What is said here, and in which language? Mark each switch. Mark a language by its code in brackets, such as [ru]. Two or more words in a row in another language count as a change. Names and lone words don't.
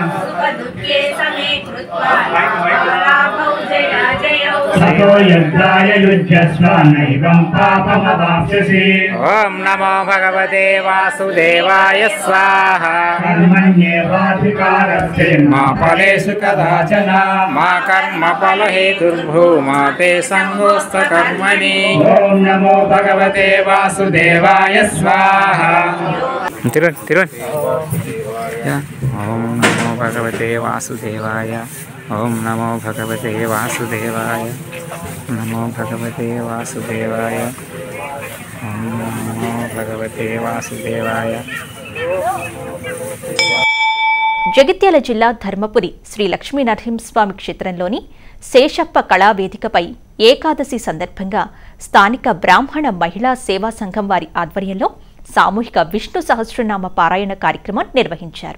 [sa] సతో యజ్ఞాయ యుజ్యస్వ నైవం పాపమవాప్స్యసి. ఓం నమో భగవతే వాసుదేవాయ స్వాహా. కర్మణ్యేవాధికారస్తే మా ఫలేషు కదాచన మా కర్మ ఫలహేతుర్భూమా తే సంగోస్త కర్మణి. ఓం నమో భగవతే వాసుదేవాయ స్వాహా. ఓం నమో భగవతే వాసుదేవాయ. ఓం నమో భగవతే వాసుదేవాయ. నమో భగవతే వాసుదేవాయ. ఓం నమో భగవతే వాసుదేవాయ. [te] జగిత్యాల జిల్లా ధర్మపురి శ్రీ లక్ష్మీనరసింహస్వామి క్షేత్రంలోని శేషప్ప కళావేదికపై ఏకాదశి సందర్భంగా స్థానిక బ్రాహ్మణ మహిళా సేవా సంఘం వారి ఆధ్వర్యంలో సామూహిక విష్ణు సహస్రనామ పారాయణ కార్యక్రమం నిర్వహించారు.